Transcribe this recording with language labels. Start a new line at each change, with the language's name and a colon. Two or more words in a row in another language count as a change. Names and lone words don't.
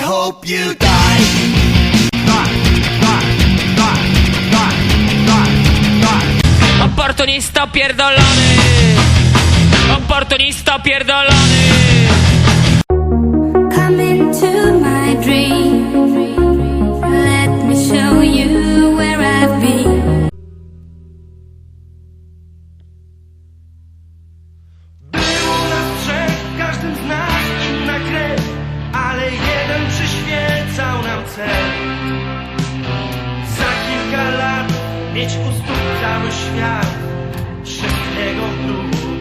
English: hope you die.
Polish: Opportunista pierdolony, opportunista pierdolony.
English: Come into my dream. Let me show you where I've been.
Polish: Było nas trzech, w każdym z nas inna krew, ale jeden przyświecał nam cel. Za kilka lat mieć u stóp cały świat, wszystkiego wróg.